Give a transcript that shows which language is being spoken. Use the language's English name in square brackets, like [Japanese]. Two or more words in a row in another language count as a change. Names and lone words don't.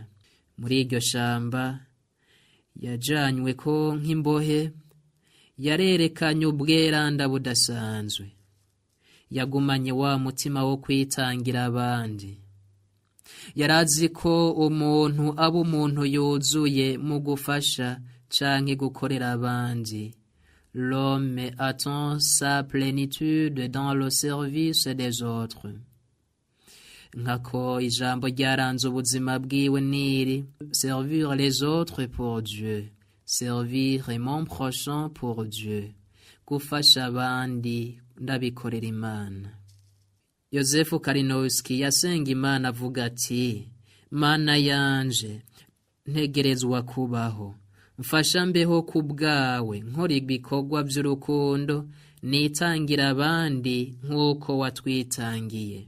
[Rundi] Muri iryo shamba yajanywe ko nk'imbohe, yarerekanye ubweranda budasanzwe, yagumanye wa mutima wo kwitangira abandi. Yarazi ko umuntu aba umuntu yuzuye mu gufasha canke gukorera abandi. [French] L'homme atteint sa plénitude dans le service des autres. [Rundi] Nkako ijambo ryaranze ubuzima bwiwe niri: [French] servir les autres pour Dieu, servir mon prochain pour Dieu. [Rundi] Gufasha abandi ndabikorera Imana. Yozefu Kalinowski yasenga Imana avuga ati: Mana yanje, ntegerezwa kubaho, mfasha mbeho ku bwawe, nkora ibikorwa by'urukundo, nitangira abandi nk'uko watwitangiye.